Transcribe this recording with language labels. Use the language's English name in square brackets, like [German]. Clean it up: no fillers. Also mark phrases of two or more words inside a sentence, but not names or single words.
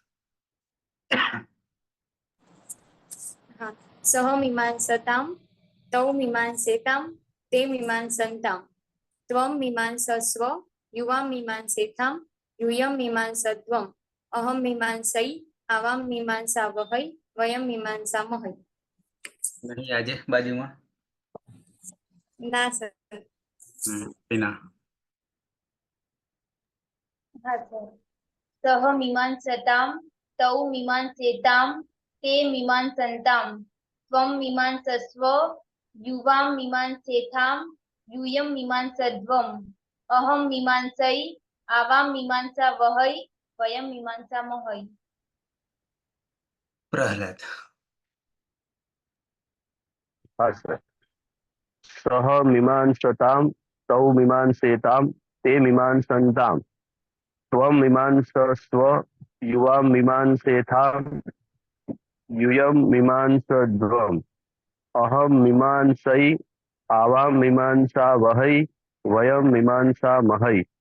[Sanskrit] हाँ, सह मीमांसतां तौ मीमांसेतां ते मीमांसन्तां त्वं मीमांसस्व युवां मीमांसेतां यूयं मीमांसध्वम् अहं मीमांसै आवां मीमांसावहै वयं मीमांसामहै। [Hindi] नहीं आजे बाजू में। ना सर। टीना। [Gujarati] હા સર. [Sanskrit] सह मीमांसताम् तौ मीमांसेताम् ते मीमांसन्ताम् त्वं मीमांसस्व युवां मीमांसेथाम् यूयं मीमांसध्वम् अहं मीमांसै आवां मीमांसावहै वयं मीमांसामहै। [Hindi] प्रहलाद। हाँ सर। [Sanskrit] सह मीमांसतां तौ मीमांसेतां ते मीमांसन्तां त्वं मीमांसस्व युवां मीमांसेथां यूयं मीमांसध्वम् अहं मीमांसै आवां मीमांसावहै वयं मीमांसामहै।